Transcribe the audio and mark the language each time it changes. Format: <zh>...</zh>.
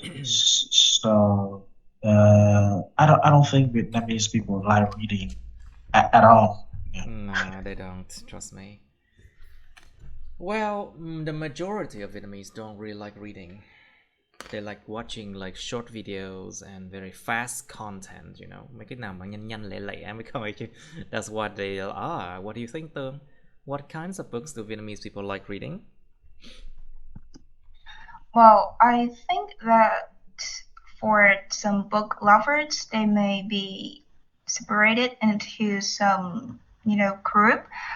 <en>So I don't think Vietnamese people like reading at all. Yeah. Nah, they don't. Trust me. Well, the majority of Vietnamese don't really like reading. They like watching like short videos and very fast content, you know.</en> <vi>Mấy cái nào mà nhanh nhanh lẹ lẹ mới coi chứ.</vi> <en>That's what they are. What do you think, Tương? What kinds of books do Vietnamese people like reading? Well, I think that for some book lovers, they may be separated into some, group.</en>